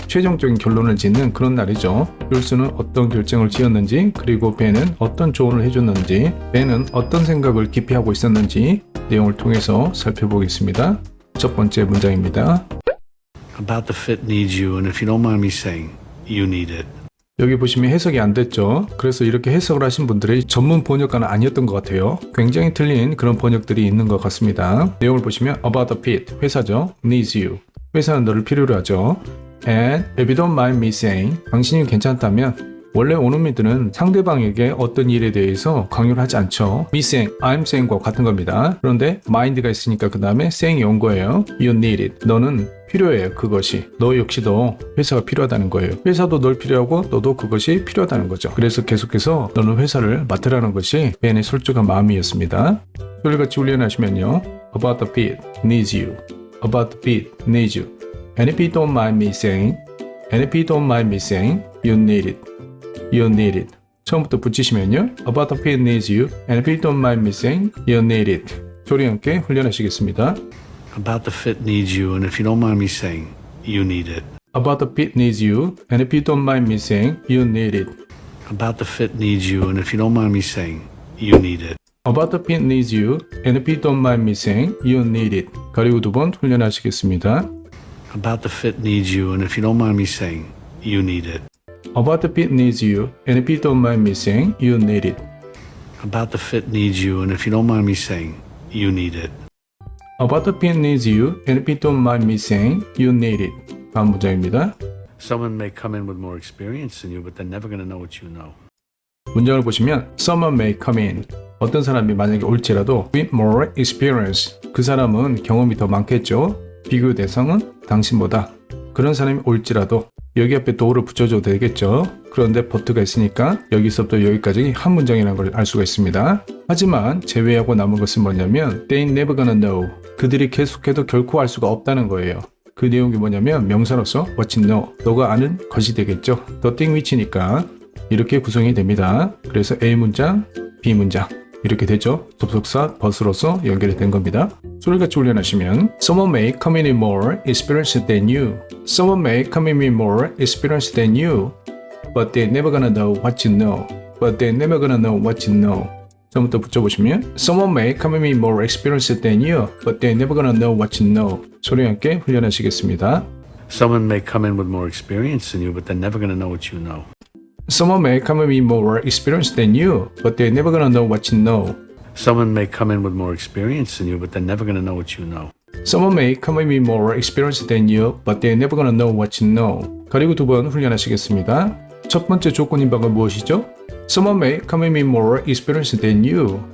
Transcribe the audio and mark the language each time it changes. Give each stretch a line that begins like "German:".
Korean: 최종적인 결론을 짓는 그런 날이죠. 율스는 어떤 결정을 지었는지, 그리고 벤은 어떤 조언을 해줬는지, 벤은 어떤 생각을 깊이 하고 있었는지 내용을 통해서 살펴보겠습니다. 첫 번째 문장입니다.
English: About the fit needs you, and if you don't mind me saying, you need it.
Korean: 여기 보시면 해석이 안 됐죠. 그래서 이렇게 해석을 하신 분들이 전문 번역가는 아니었던 것 같아요. 굉장히 틀린 그런 번역들이 있는 것 같습니다. 내용을 보시면
English: about the fit,
Korean: 회사죠.
English: needs you,
Korean: 회사는 너를 필요로 하죠.
English: And if you don't mind me saying,
Korean: 당신이 괜찮다면, 원래 원어민들은 상대방에게 어떤 일에 대해서 강요를 하지 않죠.
English: me saying, I'm saying
Korean: 과 같은 겁니다. 그런데 mind가 있으니까 그 다음에 saying이 온 거예요.
English: You need it.
Korean: 너는 필요해요. 그것이. 너 역시도 회사가 필요하다는 거예요. 회사도 널 필요하고 너도 그것이 필요하다는 거죠. 그래서 계속해서 너는 회사를 맡으라는 것이 벤의 솔직한 마음이었습니다. 소리같이 훈련하시면요.
English: About the pit needs you. About the pit needs you. And if you don't mind me saying, and if you don't mind me saying, you need it. You need it.
Korean: 처음부터 붙이시면요.
English: About the pit needs you. And if you don't mind me saying, you need it.
Korean: 소리 함께 훈련하시겠습니다.
English: About the fit needs you, and if you don't mind me saying, you need it. About the pit needs you. And if you don't mind me saying, you need it. About the fit needs you, and if you don't mind me saying, you need it. About the pit needs you. And if you don't mind me saying, you need it.
Korean: 가리고 두 번 훈련하시겠습니다.
English: About the fit needs you, and if you don't mind me saying, you need it. About the pit needs you. And if you don't mind me saying, you need it. About the fit needs you, and if you don't mind me saying, you need it. About the pit needs you. And if you don't mind me saying, you need it.
Korean: 다음 문장입니다.
English: Someone may come in with more experience than you, but they're never going to know what you know.
Korean: 문장을 보시면
English: Someone may come in.
Korean: 어떤 사람이 만약에 올지라도
English: with more experience.
Korean: 그 사람은 경험이 더 많겠죠. 비교 대상은 당신보다. 그런 사람이 올지라도 여기 앞에 do를 붙여줘도 되겠죠. 그런데 but가 있으니까 여기서부터 여기까지 한 문장이라는 걸 알 수가 있습니다. 하지만 제외하고 남은 것은 뭐냐면
English: They never gonna know.
Korean: 그들이 계속해도 결코 알 수가 없다는 거예요. 그 내용이 뭐냐면 명사로서 what you know. 너가 아는 것이 되겠죠.
English: The thing which
Korean: 니까 이렇게 구성이 됩니다. 그래서 A 문장, B 문장 이렇게 되죠. 접속사 but으로서 연결이 된 겁니다. 소리같이 훈련하시면
English: Someone may come in with more experience than you. Someone may come in with more experience than you. But they're never gonna know what you know. But they're never gonna know what you know.
Korean: 처음부터 붙여보시면
English: Someone may come in with more experience than you. But they're never gonna know what you know.
Korean: 소리 함께 훈련하시겠습니다.
English: Someone may come in with more experience than you, but they're never going to know what you know. Someone may come in with more experience than you. But they're never gonna know what you know. Someone may come in with more experience than you, but they're never going to know what you know. Someone may come in with more experience than you, but they're never gonna know what you know.
Korean: 가리고 두 번 훈련하시겠습니다. 첫 번째 조건인 바가 무엇이죠?
English: Someone may come in with more experience than you.